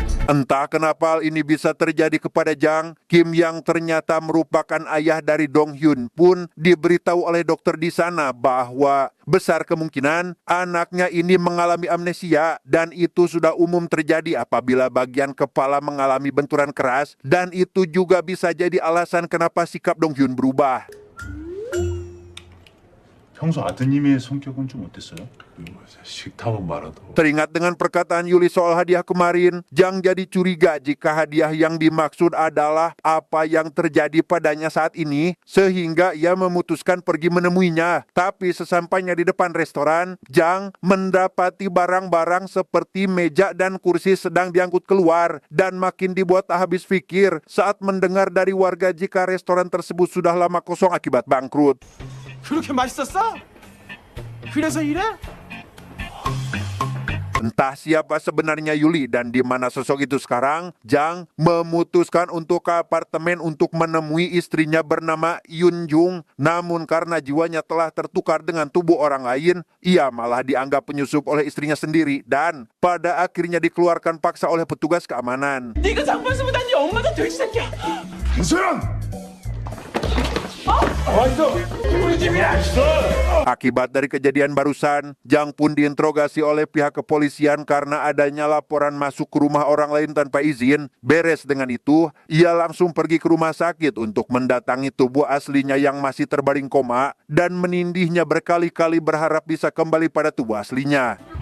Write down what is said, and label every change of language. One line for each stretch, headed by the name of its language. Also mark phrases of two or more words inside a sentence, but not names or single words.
Indonesian: Entah kenapa hal ini bisa terjadi kepada Jang, Kim yang ternyata merupakan ayah dari Dong Hyun pun diberitahu oleh dokter di sana bahwa besar kemungkinan anaknya ini mengalami amnesia dan itu sudah umum terjadi apabila bagian kepala mengalami benturan keras dan itu juga bisa jadi alasan kenapa sikap Dong Hyun berubah.
Korean: 평소 아드님의 성격은 좀 어땠어요? 식탐은 많아도
Indonesian: Teringat dengan perkataan Yuli soal hadiah kemarin, Jang jadi curiga jika hadiah yang dimaksud adalah apa yang terjadi padanya saat ini, sehingga ia memutuskan pergi menemuinya. Tapi sesampainya di depan restoran, Jang mendapati barang-barang seperti meja dan kursi sedang diangkut keluar, dan makin dibuat tak habis pikir saat mendengar dari warga jika restoran tersebut sudah lama kosong akibat bangkrut.
Korean: 그렇게 맛있었어? 그래서 이래?
Indonesian: Entah siapa sebenarnya Yuli dan di mana sosok itu sekarang, Jang memutuskan untuk ke apartemen untuk menemui istrinya bernama Yun Jung. Namun karena jiwanya telah tertukar dengan tubuh orang lain, ia malah dianggap penyusup oleh istrinya sendiri dan pada akhirnya dikeluarkan paksa oleh petugas keamanan.
Korean: 네가 장발스보다 네 엄마도 돼지 새끼야. 김소연!
Indonesian: Akibat dari kejadian barusan, Jang pun diinterogasi oleh pihak kepolisian karena adanya laporan masuk ke rumah orang lain tanpa izin. Beres dengan itu, ia langsung pergi ke rumah sakit untuk mendatangi tubuh aslinya yang masih terbaring koma dan menindihnya berkali-kali berharap bisa kembali pada tubuh aslinya.